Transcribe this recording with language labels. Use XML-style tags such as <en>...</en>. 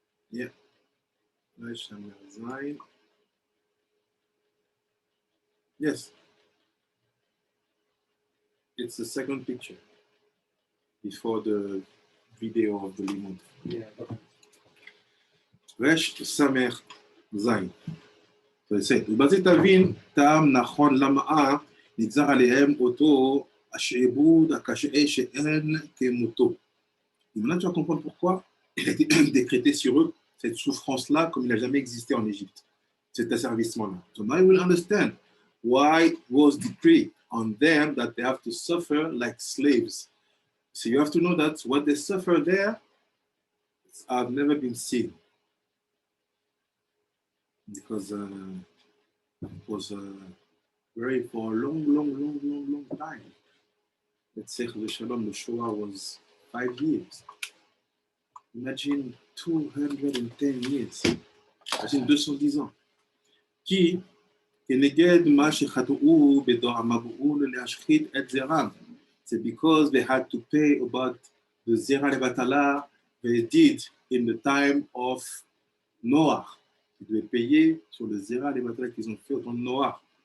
<en>Yeah. Resh Samer Zain. Yes. It's the second picture before the video of the limud. Yeah. Resh Samer Zain. So it said,</en> <he>ובזה תבין טעם נכון למאה נגזר עליהם אותו השעבוד הקשה שאין כמותו.</he> <fr>Et maintenant tu vas comprendre pourquoi il a été décrété sur eux cette souffrance-là comme il n'a jamais existé en Égypte, cet asservissement-là.</fr> <en>So now you will understand why it was decreed on them that they have to suffer like slaves. So you have to know that what they suffer there have never been seen. Because it was very for a long time. Let's say the Shalom, the Shoah was 5 years. Imagine 210 years.</en> <fr>Imagine 210 ans.</fr> <he>Qui כנגד מה שחטאו בדור המבול להשחית את זרעם.</he> <en>C'est because they had to pay about the zera levatala they did in the time of Noah.</en> <fr>Ils devaient payer sur le zera levatala qu'ils ont fait au temps de Noah.</fr>